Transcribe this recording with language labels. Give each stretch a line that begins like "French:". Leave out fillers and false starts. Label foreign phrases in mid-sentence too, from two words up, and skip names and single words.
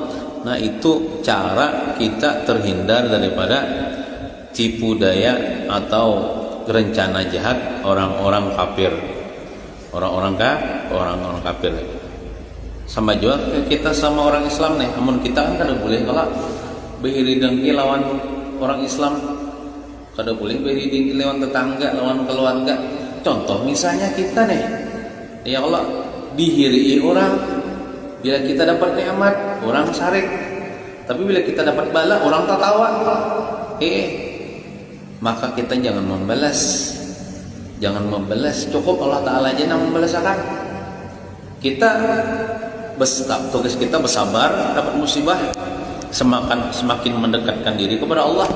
Indonesian: Nah itu cara kita terhindar daripada tipu daya atau rencana jahat orang-orang kafir, orang-orang kafir.
Banjar: Sama juga kita sama orang Islam nih, namun kita kan kada boleh kalau beri dengki lawan orang Islam, kada boleh beri dengki lawan tetangga, lawan keluarga. Contoh misalnya kita nih,
Arabic: يا الله,
Banjar: dihiri orang, bila kita dapat nikmat orang sarik, tapi bila kita dapat bala orang tertawa.
Indonesian: Maka kita jangan membalas, cukup Allah Ta'ala aja yang membalaskan. Kita tugas kita bersabar, dapat musibah, semakin mendekatkan diri kepada Allah.